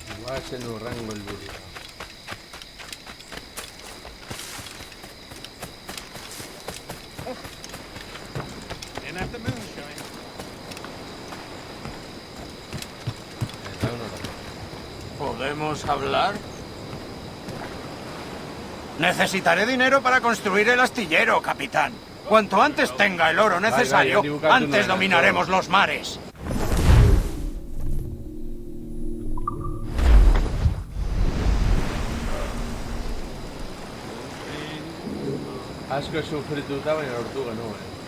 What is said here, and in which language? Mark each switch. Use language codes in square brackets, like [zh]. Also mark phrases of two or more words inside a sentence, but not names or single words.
[eu] Bazen urrengo helburua. [en] Didn't have the moonshine. [es] ¿Podemos hablar? Necesitaré dinero para construir el astillero, capitán. Cuanto antes tenga el oro necesario, antes dominaremos los mares. [eu] Asko sufrituta baina lortu genuen.